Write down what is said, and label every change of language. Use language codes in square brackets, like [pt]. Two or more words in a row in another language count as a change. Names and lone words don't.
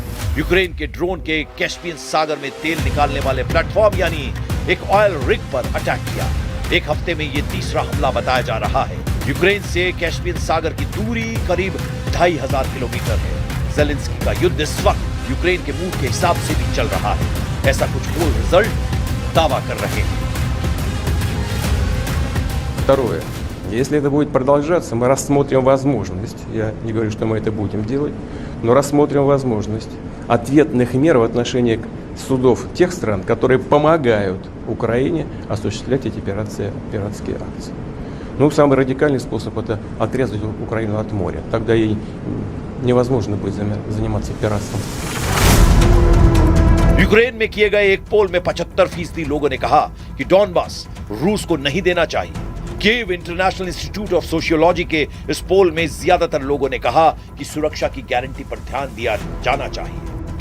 [hi] यूक्रेन के ड्रोन के कैस्पियन सागर में तेल निकालने वाले प्लेटफॉर्म यानी एक [en] oil rig [hi] पर अटैक किया। एक हफ्ते में ये तीसरा हमला बताया जा रहा है। यूक्रेन से कैस्पियन सागर की दूरी करीब 2500 किलोमीटर है। ज़ेलेंस्की का युद्ध इस वक्त यूक्रेन के मूड के हिसाब से भी चल रहा है, ऐसा कुछ [en] poll result [hi] दावा कर रहे हैं। [ru] Второе. Если это будет продолжаться, мы рассмотрим возможность, я не говорю, что мы это будем делать, но рассмотрим возможность ответных мер в отношении судов тех стран, которые помогают Украине осуществлять эти пиратские акции. Ну, самый радикальный способ – это отрезать Украину от моря. Тогда ей невозможно будет заниматься пиратством. [hi] यूक्रेन में किए गए एक पोल में 75% लोगों ने कहा कि डॉनबास रूस को नहीं देना चाहिए। कीव इंटरनेशनल इंस्टीट्यूट ऑफ सोशियोलॉजी के इस पोल में ज्यादातर लोगों ने कहा कि सुरक्षा की गारंटी पर ध्यान दिया जाना चाहिए।